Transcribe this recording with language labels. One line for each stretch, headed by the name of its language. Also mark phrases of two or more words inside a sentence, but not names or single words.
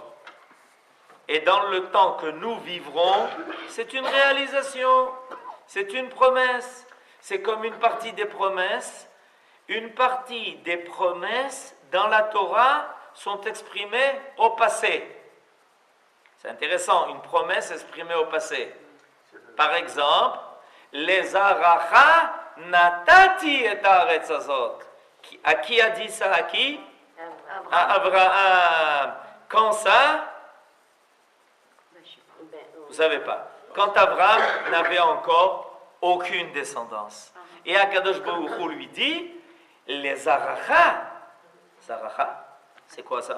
French: Et dans le temps que nous vivrons, c'est une réalisation, c'est une promesse. C'est comme une partie des promesses. Une partie des promesses dans la Torah sont exprimées au passé. C'est intéressant, une promesse exprimée au passé. Par exemple, les
Hebrew: לזרעך נתתי את הארץ הזאת.
French: À qui a dit ça? À qui? À Abraham. Quand ça? Vous ne savez pas. Quand Abraham n'avait encore aucune descendance. Et
Hebrew: הקדוש ברוך הוא
French: lui dit, les aracha, c'est quoi ça?